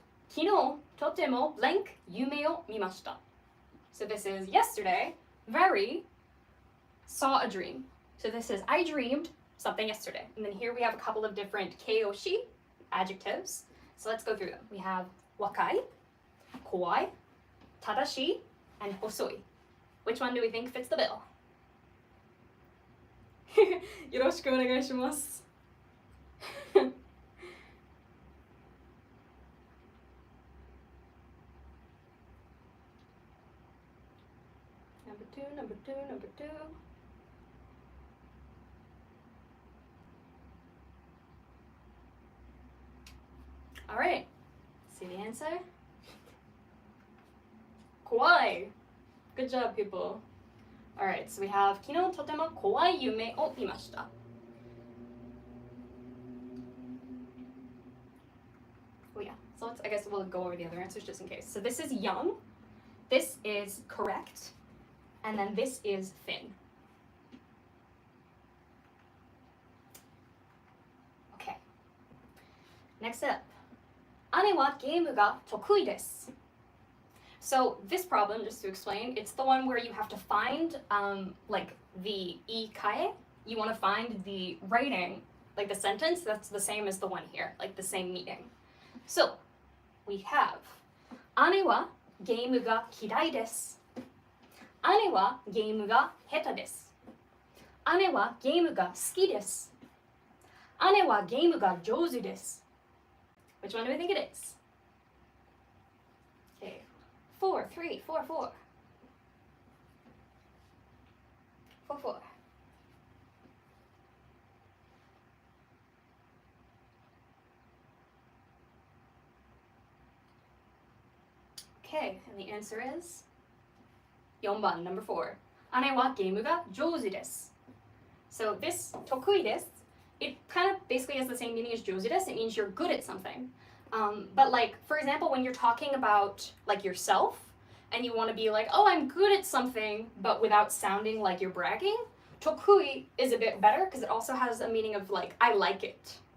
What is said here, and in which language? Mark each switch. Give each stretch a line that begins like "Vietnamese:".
Japanese: 昨日とても blank 夢を見ました.
English: So this is yesterday, very saw a dream. So this is I dreamed something yesterday. And then here we have a couple of different keiyoshi adjectives. So let's go through them. We have wakai, kowai, tadashi, and hosoi. Which one do we think fits the bill?
Japanese: よろしくお願いします。
English: Number two, number two, number two. All right, see the answer? Kawaii. Good job, people. All right, so we have
Japanese: 昨日とても怖い夢を見ました。
English: Oh yeah, so I guess we'll go over the other answers just in case. So this is young, this is correct, and then this is thin. Okay. Next up.
Japanese: 姉はゲームが得意です。
English: So this problem, just to explain, it's the one where you have to find like the ikae. You want to find the writing, like the sentence that's the same as the one here, like the same meaning. So we have
Japanese: 姉はゲームが嫌いです。姉はゲームが下手です。姉はゲームが好きです。姉はゲームが上手です。
English: Which one do we think it is? Okay. 4, 3, 4, 4. 4, 4. Okay, and the answer is 4番, number 4.
Japanese: 姉はゲームが上手です.
English: So this 得意です it kind of basically has the same meaning as 上手です. It means you're good at something. But like, for example, when you're talking about like yourself and you want to be like, oh, I'm good at something, but without sounding like you're bragging, 得意 is a bit better because it also has a meaning of like, I like it.